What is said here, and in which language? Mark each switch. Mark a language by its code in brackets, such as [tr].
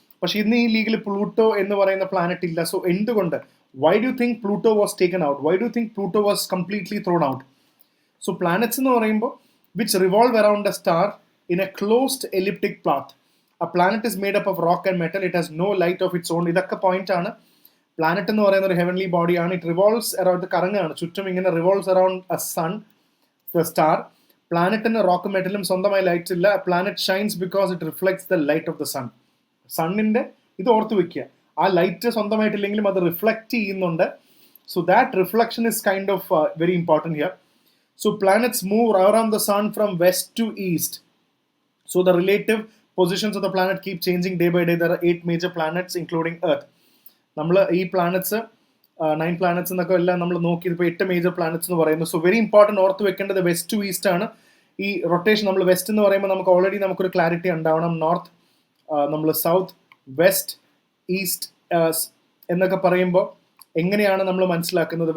[ml] പക്ഷെ ഇന്ന് ഈ ലീഗിൽ പ്ലൂട്ടോ എന്ന് പറയുന്ന പ്ലാനറ്റ് ഇല്ല. [en] So എന്തുകൊണ്ട്, why do you think Pluto was taken out, why do you think Pluto was completely thrown out? So planets [ml] എന്ന് പറയുമ്പോൾ [en] Which revolve around a star in a closed elliptic path. A planet is made up of rock and metal. It has no light of its own. [ml] ഇതൊക്കെ point ആണ്. Planet എന്ന് പറയുന്ന ഒരു heavenly ബോഡിയാണ്. [en] it revolves around, [ml] കറങ്ങാണ് ചുറ്റും, ഇങ്ങനെ [en] Revolves around a sun, the star. [ml] പ്ലാനറ്റിന് rock മെറ്റലും സ്വന്തമായി light ഇല്ല. [en] Planet shines because it reflects the light of the sun. [ml] സണ്ണിന്റെ ഇത് ഓർത്ത് വെക്കുക, ആ ലൈറ്റ് സ്വന്തമായിട്ടില്ലെങ്കിലും അത് റിഫ്ലക്ട് ചെയ്യുന്നുണ്ട്. [en] So that reflection is kind of very important here. So planets move around the sun from west to east. So the relative positions of the planet keep changing day by day. There are 8 major planets including Earth. [ml] നമ്മൾ ഈ planets 9 planets എന്നൊക്കെ എല്ലാം നമ്മൾ നോക്കി ഇപ്പോൾ 8 major planets എന്ന് പറയുന്നു. So very important ഓർത്ത് വെക്കേണ്ടത് വെസ്റ്റ് ടു ഈസ്റ്റ് ആണ് ഈ റൊട്ടേഷൻ. നമ്മൾ വെസ്റ്റ് എന്ന് പറയുമ്പോൾ നമുക്ക് ഓൾറെഡി നമുക്കൊരു ക്ലാരിറ്റി ഉണ്ടാവണം. നോർത്ത്, നമ്മൾ സൗത്ത്, വെസ്റ്റ്, ഈസ്റ്റ് എന്നൊക്കെ പറയുമ്പോൾ എങ്ങനെയാണ് നമ്മൾ മനസ്സിലാക്കുന്നത്?